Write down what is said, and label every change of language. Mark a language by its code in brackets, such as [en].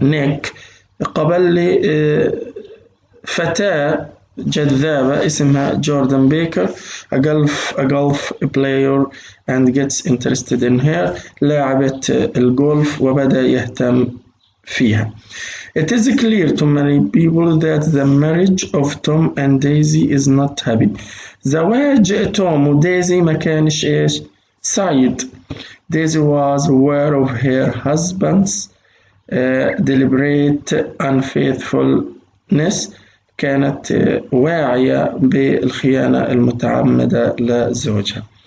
[ar] نيك قابل لي فتاة جذابة اسمها جوردن بيكر [en] a golf player and gets interested in her [ar] لاعبة الجولف وبدأ يهتم فيها. [en] It is clear to many people that the marriage of Tom and Daisy is not happy. [ar] زواج توم ودايزي ما كانش إيش سعيد. [en] Daisy was aware of her husband's deliberate unfaithful [ar] نس كانت واعية بالخيانة المتعمدة لزوجها.